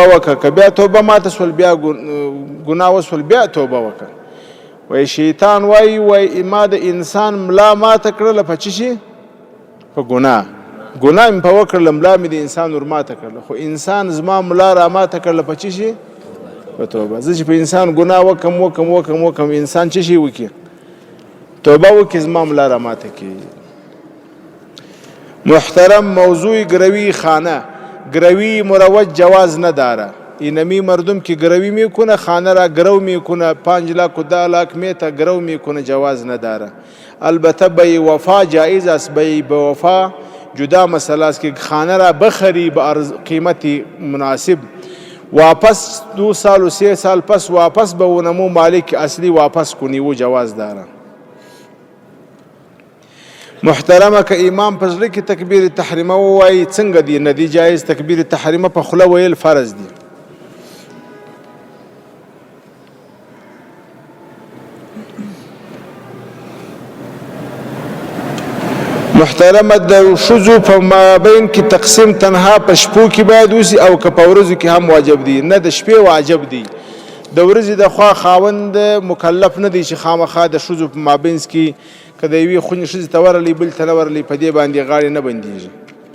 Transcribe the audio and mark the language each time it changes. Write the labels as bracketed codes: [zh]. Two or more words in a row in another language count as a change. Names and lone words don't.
[ps] وکړه که بیا توبه ماته سول بیا ګناه وسول بیا توبه وکړه وای شیطان وای ما د انسان ملا ماته کړله په څه شي په ګناه مې په وکړله ملا مې د انسان ور ماته کړله خو انسان زما ملا را ماته کړله په څه شي په توبه زه چې په انسان ګناه وکم انسان څه شي وکړي توبه وکړي زما ملا را ماته کړي [fa] محترم موضوع گروی خانه گروی مروج جواز نداره اینمی مردم که گروی میکنه خانه را گرو میکنه 5 لاک و 10 لاک میتا گرو میکنه جواز نداره البته به وفا جایز است به وفا جدا مسئله است که خانه را بخری به قیمتی مناسب واپس 2 سال و 3 سال پس واپس به اونمو مالک اصلی واپس کنی و جواز داره [ps] محترمه که امام په زړه کې تکبیر تحریمه ووایي څنګه دی نه دی جایز تکبیر تحریمه په خوله ویل فرض دی محترمه د ښځو په مابین کې تقسیم تنها په شپو کې باید وسي او که په ورځو کې هم واجب دی نه د شپې واجب دی د ورځې د خوا خاوند مکلف نه دی چې خامخا د ښځو په مابینځ کې که د یوې خونې ښځې ته ورغلی بل ته نه ورغلی په دې باندې غاړې نه بندېږي